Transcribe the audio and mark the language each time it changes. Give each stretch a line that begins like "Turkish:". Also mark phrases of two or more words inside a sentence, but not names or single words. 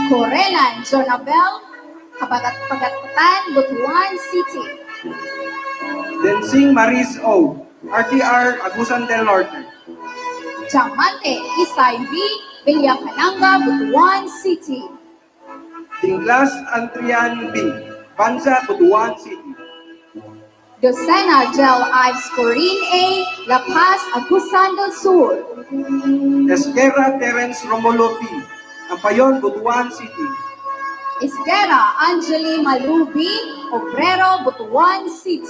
Cebuano: Corelan Jonabel, Kapagat-Pagatan, Butuan City. Densing Maris O, RTR Agusan del Norte. Diamante Isay B, Villacananga, Butuan City. Dinglas Antrian B, Banza, Butuan City. Docena Del Ives Corinne A, La Paz, Agusan del Sur. Esquerra Terence Romulo P, Ampayon, Butuan City. Esguera Angeli Malubi, Obrero, Butuan City.